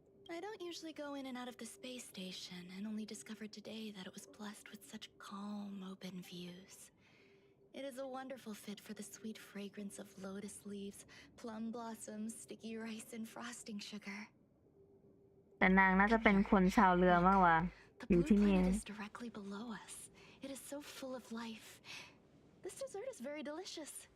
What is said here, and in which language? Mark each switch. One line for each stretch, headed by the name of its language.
English: I don't usually go in and out of the space station, and only discovered today that it was blessed with such calm, open views. It is a wonderful fit for the sweet fragrance of lotus leaves, plum blossoms, sticky rice, and frosting sugar.
Thai: แต่นางน่าจะเป็นคนชาวเรือมากกว่า
English: The
Thai: อยู่
English: blue
Thai: ที่นี่
English: planet is directly below us. It is so full of life. This dessert is very delicious.